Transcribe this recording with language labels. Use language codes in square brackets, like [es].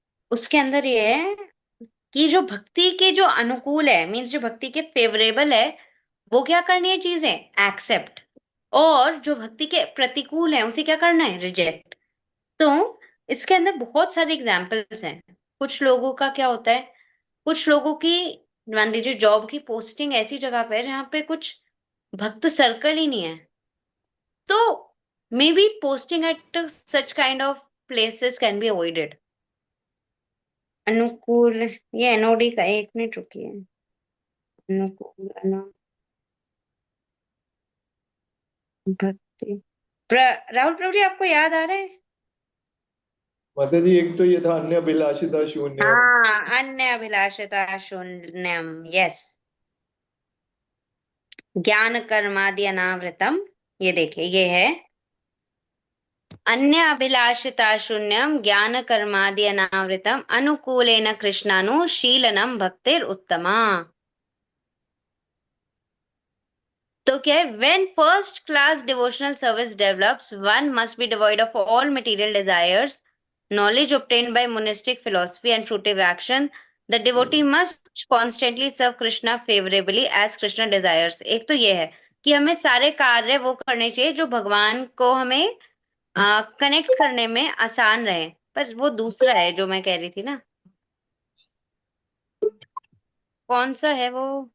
[hi] उसके अंदर ये है कि जो भक्ति के जो अनुकूल है, मीन्स जो भक्ति के फेवरेबल है, वो क्या करनी है चीजें, एक्सेप्ट, और जो भक्ति के प्रतिकूल है उसे क्या करना है, रिजेक्ट। तो इसके अंदर बहुत सारे एग्जाम्पल्स हैं। कुछ लोगों का क्या होता है, कुछ लोगों की, मान लीजिए जॉब की पोस्टिंग ऐसी जगह पे है जहाँ पे कुछ भक्त सर्कल ही नहीं है, तो [en] maybe posting at such kind of places can be avoided. [hi] अनुकूल, ये एनओडी का, एक मिनट रुकिए। अनुकूल भक्ति, राहुल प्रभु जी आपको याद आ रहा है? माता जी एक तो ये था [sa] अन्य अभिलाषिता शून्यम। हाँ, अन्य अभिलाषिता शून्यम, यस। ज्ञान कर्मादि अनावृतम, [hi] ये देखिए ये है [sa] अन्य अभिलाषिता शून्यम ज्ञान कर्मादि अनावृतम अनुकूलेन कृष्णानुशीलनम भक्तिर उत्तमा। [hi] तो क्या है, [en] when first class devotional service develops, one must be devoid of all material desires, knowledge obtained by monistic philosophy and fruitive action. The devotee must constantly serve Krishna favorably as Krishna desires. [hi] एक तो ये है कि हमें सारे कार्य वो करने चाहिए जो भगवान को हमें कनेक्ट करने में आसान रहे। पर वो दूसरा है जो मैं कह रही थी ना, कौन सा है वो?